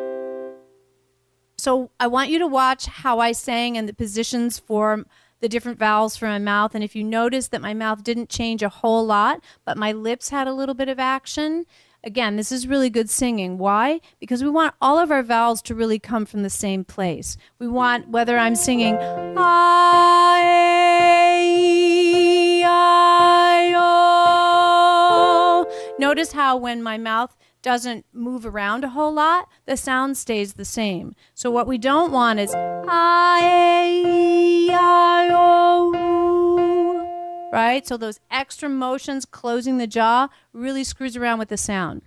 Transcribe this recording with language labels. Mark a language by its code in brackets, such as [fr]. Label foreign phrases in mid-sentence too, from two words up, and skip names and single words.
[en] So I want you to watch how I sang and the positions for the different vowels for my mouth. And if you notice that my mouth didn't change a whole lot, but my lips had a little bit of action, again, this is really good singing. Why? Because we want all of our vowels to really come from the same place. We want, whether I'm singing ah, e, I, o. Notice how when my mouth doesn't move around a whole lot, the sound stays the same. So what we don't want is I-O, right? So those extra motions closing the jaw really screws around with the sound.